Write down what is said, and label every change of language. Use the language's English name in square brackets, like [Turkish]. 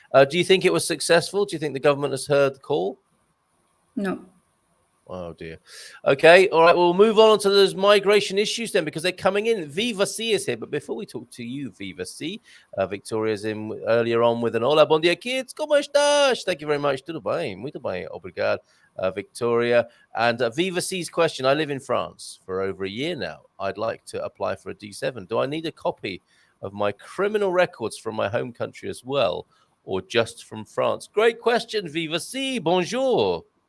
[English] Do you think it was successful? Do you think the government has heard the call? No. Oh dear. Okay, all right. We'll move on to those migration issues then, because they're coming in. Viva C is here, but before we talk to you, Viva C, Victoria's in earlier on with an hola, [Portuguese] bom dia, [English] kids. [Portuguese] Como estás? [English] Thank you very much. [Portuguese] Tudo bem, muito bem, obrigado, Victoria. [English] And Viva C's question: I live in France for over a year now. I'd like to apply for a D7. Do I need a copy of my criminal records from my home country as well, or just from France? Great question, Viva C. Bonjour.